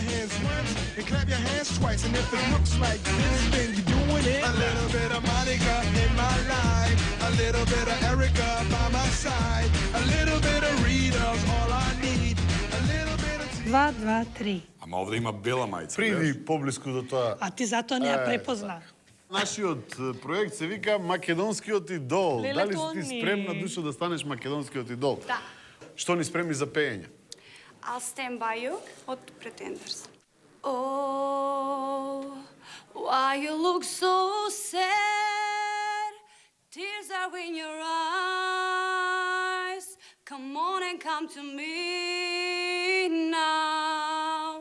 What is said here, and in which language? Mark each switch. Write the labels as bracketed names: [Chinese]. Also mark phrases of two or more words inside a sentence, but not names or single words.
[Macedonian] Два, два, три. Ама овде има бела мајца. Приди поблиску до тоа. А ти затоа не ја препозна. Нашиот проект се вика Македонскиот идол. Леле, Дали си Тони. ти спремна душо да станеш македонскиот идол? Да. Што ни спремни за пеење? I'll Stand By You od Pretenders. [English] Oh, why you look so sad? Tears are in your eyes. Come on and come to me now.